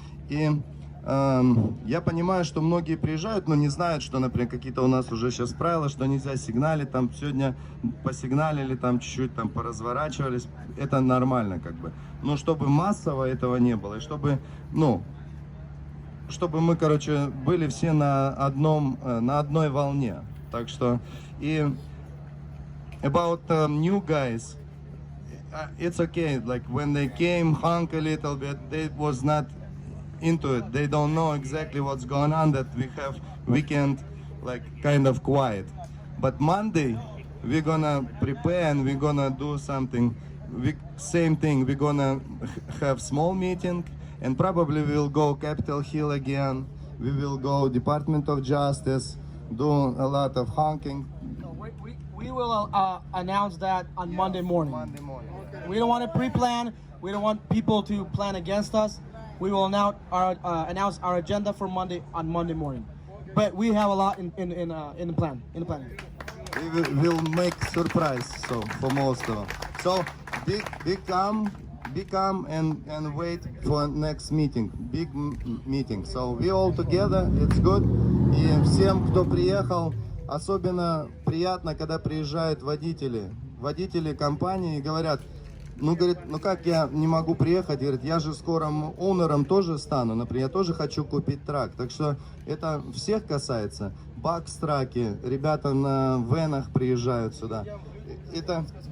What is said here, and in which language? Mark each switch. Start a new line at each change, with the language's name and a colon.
Russian: И я понимаю, что многие приезжают, но не знают, что, например, какие-то у нас уже сейчас правила, что нельзя сигналить, там сегодня посигналили, там чуть-чуть там поразворачивались, это нормально как бы. Но чтобы массово этого не было, и чтобы, ну, чтобы мы, короче, были все на одной волне. Так что, и
English: about new guys, it's okay, like when they came, hung a little bit, they was not into it. They don't know exactly what's going on, that we have weekend like kind of quiet. But Monday we're gonna prepare and we're gonna do something. Same thing, we're gonna have small meeting and probably we'll go Capitol Hill again. We will go Department of Justice, do a lot of honking. We will announce that on Monday morning. Monday morning. We don't want to pre-plan. We don't want people to plan against us. We will announce our agenda for Monday on Monday morning. But we have a lot in the plan. In the planning. We will make surprise so for most of them. So be calm and wait for next meeting, big meeting. So we all together, it's good.
Russian: И всем, кто приехал, особенно приятно, когда приезжают водители компании и говорят, ну, говорит, ну как я не могу приехать, говорит, я же скорым оунером тоже стану, например, я тоже хочу купить трак, так что это всех касается, бакс-траки, ребята на венах приезжают сюда, это...